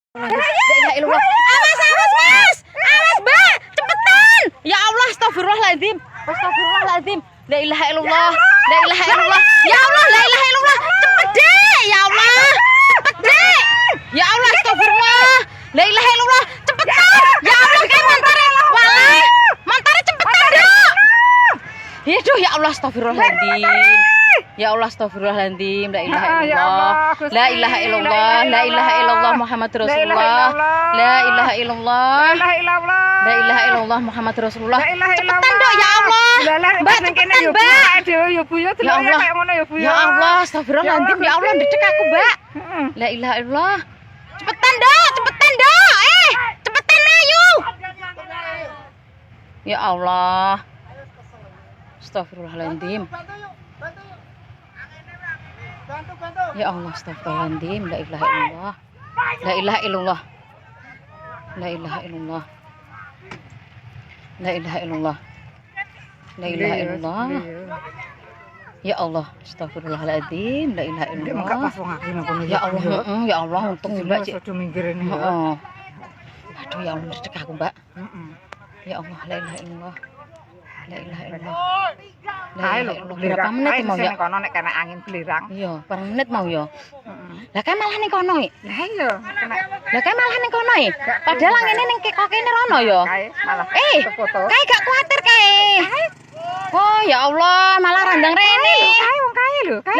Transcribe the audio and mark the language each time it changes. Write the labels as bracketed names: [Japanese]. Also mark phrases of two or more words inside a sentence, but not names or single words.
[Arabic] لا إله إلا الله. [Indonesian] Awas, awas, Mas. Awas, Mbak. Cepetan. [Arabic] يا الله، أستغفر الله العظيم. أستغفر الله العظيم. لا إله إلا الله. لا إله إلا الله. يا الله، لا إله إلا الله. [Indonesian] Cepet deh. [Arabic] يا الله. [Indonesian] Cepet deh. [Arabic] يا الله، أستغفر الله. لا إله إلا الله. [Indonesian] Cepetan. [Arabic] يا الله, [Indonesian] kayak mantare. Walah. Mantare cepetan, Dok. [Arabic] Aduh, يا الله، أستغفر الله العظيم. يا الله، أستغفر الله العظيم. لا إله إلا الله. لا إله إلا الله. لا إله إلا الله محمد رسول الله. لا إله إلا الله. لا إله إلا الله محمد رسول الله. [Indonesian] Cepetan, Dok, [Arabic] يا الله. [Indonesian] Mbak, cepetan, Mbak. [Arabic] يا الله. يا الله، أستغفر الله العظيم. يا الله, [Indonesian] dedek aku, Mbak. [Arabic] لا إله إلا الله. [Indonesian] Cepetan, Dok. Cepetan, Dok. Cepetan, ayo. [Arabic] يا الله. أستغفر الله العظيم. يا الله، أستغفر الله العظيم. لا إله إلا الله. لا إله إلا الله. لا إله إلا الله. لا إله إلا الله. لا إله إلا الله. يا الله، أستغفر الله العظيم. لا إله إلا الله. يا الله، يا الله, [Indonesian] untung Mbak. Aduh, [Arabic] يا الله, [Indonesian] dedek aku, Mbak. [Arabic] يا الله, لا إله إلا الله. لا إله إلا الله. [Indonesian] Berapa menit mau ya? [Javanese] Kono nek kena angin belirang. [Indonesian] Iya, per menit mau ya. [Javanese] Lah kae malah ning kono iki. Lah iya, kena. Lah kae malah ning kono iki. Padahal angine ning kok kene rono ya. Kae malah foto. Kae gak kuatir kae. Oh, [Arabic] يا الله, [Javanese] malah randang rene. Kae wong kae lho, kae.